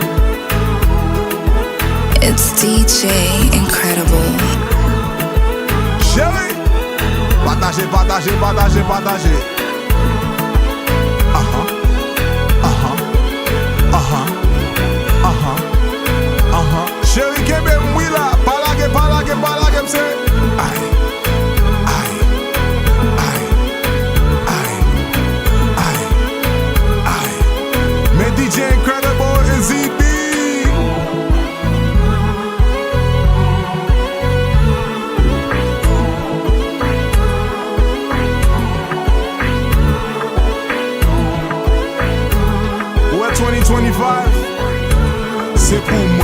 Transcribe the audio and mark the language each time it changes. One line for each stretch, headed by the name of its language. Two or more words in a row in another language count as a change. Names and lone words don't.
English: It's DJ Incredible.
French: Chérie, partagez, partagez, partagez, partagez. Chérie, kebe mwila, palage, palage, palage, m'se.
English: Aïe. DJ Incredible and ZB.
French: Ouais, 2025, c'est pour moi.